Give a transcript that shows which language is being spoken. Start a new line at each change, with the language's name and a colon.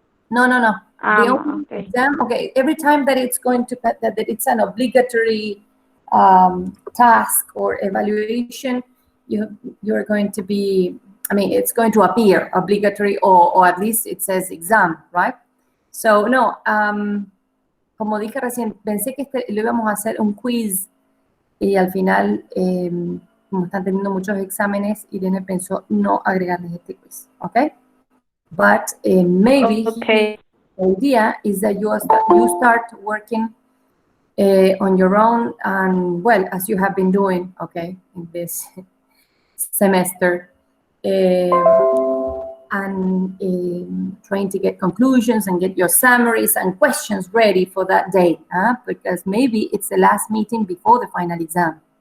English: No. The only Okay. exam, okay, every time that it's going to, that it's an obligatory task or evaluation, you're going to be, it's going to appear obligatory, or at least it says exam, right?
Spanish: So, no, como dije recién, pensé que lo íbamos a hacer un quiz y al final, como están teniendo muchos exámenes, Irene pensó no agregarles este quiz, okay?
English: But maybe Okay. the idea is that you start working on your own, and well, as you have been doing, okay, in this semester, and trying to get conclusions and get your summaries and questions ready for that day, because maybe it's the last meeting before the final exam.